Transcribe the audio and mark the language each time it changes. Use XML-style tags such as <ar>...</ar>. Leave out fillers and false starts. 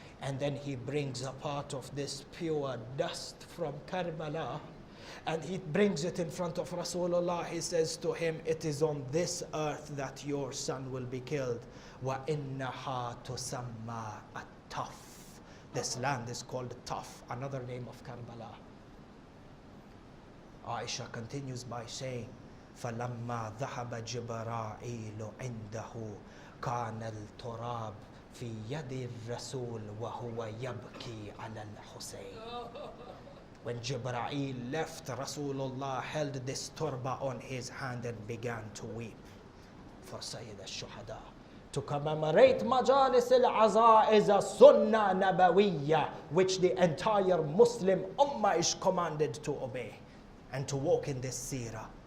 <en>And then he brings a part of this pure dust from Karbala and he brings it in front of Rasulullah. He says to him, it is on this earth that your son will be killed.</en> <ar>وَإِنَّهَا تُسَمَّى التَّفْ.</ar> <en>This land is called Taf, another name of Karbala. Aisha continues by saying,</en> <ar>فَلَمَّا ذَهَبَ جِبْرَائِيلُ عِنْدَهُ كَانَ الْتُرَابُ في يد الرسول وهو يبكي على الحسين.</ar> <en>When Jibra'il left, Rasulullah held this turba on his hand and began to weep for Sayyid al-Shuhada. to commemorate Majalis al-Aza is a Sunnah Nabawiyya, which the entire Muslim Ummah is commanded to obey and to walk in this seerah.</en>